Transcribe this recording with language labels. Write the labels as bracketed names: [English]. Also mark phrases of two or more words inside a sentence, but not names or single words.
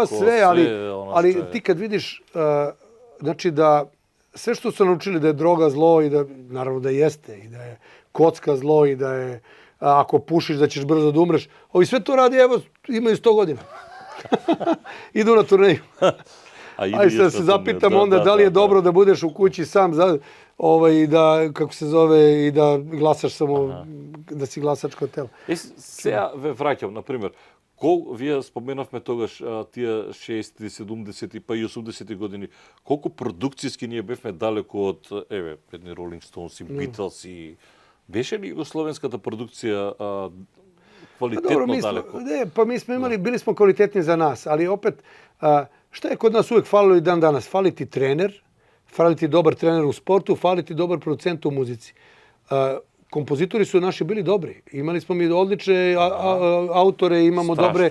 [Serbian] sve, ali ti kad vidiš, znači da sve što su naučili da je droga zlo i da, naravno da jeste, i da je kocka zlo i da je, ako pušiš da ćeš brzo da umreš, ovi sve to radi, evo, imaju 100 godina. Idu na turneju. Ajde da se zapitam onda da li je dobro da budeš u kući sam i da, kako se zove, i da glasaš samo, da si glasačko telo. [Macedonian] Сега ве враќам, например, вие споменавме тогаш тие 60, 70 па и 80 години, колку продукцијски ние бевме далеко од, едни Rolling Stones и Beatles и беше ли југословенската продукција квалитетно далеко? [Serbian] Mi smo imali, bili smo kvalitetni za nas, ali opet, šta je kod nas uvek falilo i dan danas? Fali ti trener, fali ti dobar trener u sportu, fali ti dobar producent u muzici. Kompozitori su naši bili dobri. Imali smo mi odlične autore, imamo dobre...